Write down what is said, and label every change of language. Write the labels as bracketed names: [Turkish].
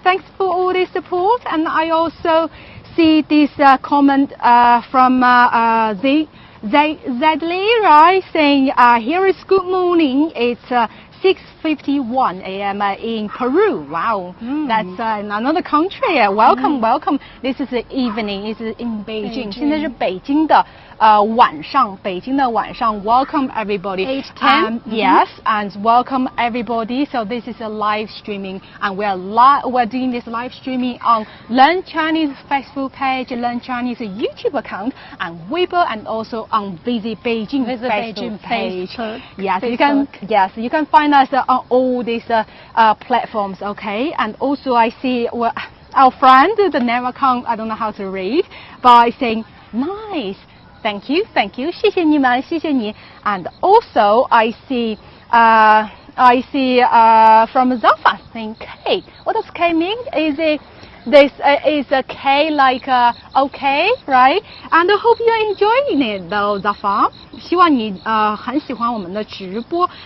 [English] Thanks for all the support. And I also see this comment from Zedley, right? Saying here is good morning. It's 6:51 a.m. in Peru. Wow, that's in another country. Welcome, welcome. This is the evening. It's in Beijing. [Chinese] 现在是北京的晚上，北京的晚上。 [English] Welcome everybody. 8:10. Yes, and welcome everybody. So this is a live streaming, and we're doing this live streaming on Learn Chinese Facebook page, Learn Chinese YouTube account, and Weibo, and also on Visit Beijing Facebook page. Yes, you can find us on all these platforms. Okay, and also I see our friend, the name account I don't know how to read, by saying nice. Thank you, [Chinese] 谢谢你们，谢谢你。 [English] And also I see from Zafa saying K. What does K mean? Is a K like okay, right? And I hope you're enjoying it though, Zafa. [Chinese] 希望你很喜欢我们的直播。